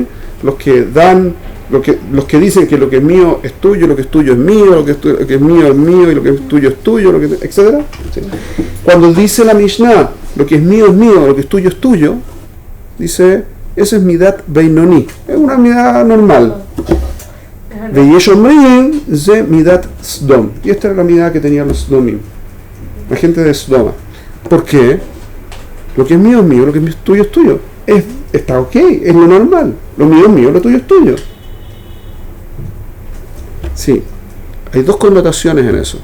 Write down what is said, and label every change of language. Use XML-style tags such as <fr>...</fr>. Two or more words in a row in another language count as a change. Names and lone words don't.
<es>Los que dicen que lo que es mío es tuyo, lo que es tuyo es mío, lo que es mío y lo que es tuyo, etc. ¿Sí? Cuando dice la Mishnah, lo que es mío, lo que es tuyo, dice, ese es</es> <he>מידת בינוני,</he> <es>es una midat normal.</es> <he>ויש אומרים זו מידת סדום,</he> <es>y esta era la midat que tenían los sdomim, la gente de Sodoma. ¿Por qué? Lo que es mío, lo que es tuyo. Está ok, es lo normal. Lo mío es mío, lo tuyo es tuyo. Sí, hay 2 connotaciones en eso.</es>